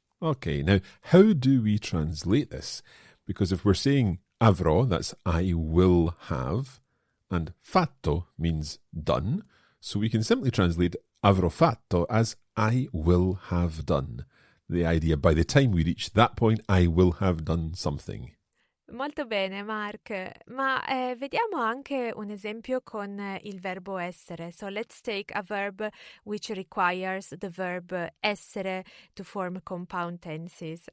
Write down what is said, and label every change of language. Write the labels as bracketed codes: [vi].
[en] Okay, now how do we translate this? Because if we're saying avrò, that's I will have, and fatto means done, so we can simply translate avrò fatto as I will have done. The idea, by the time we reach that point, I will have done something. [it] Molto bene, Mark. Ma vediamo anche un esempio con il verbo essere. [en] So let's take a verb which requires the verb essere to form compound tenses.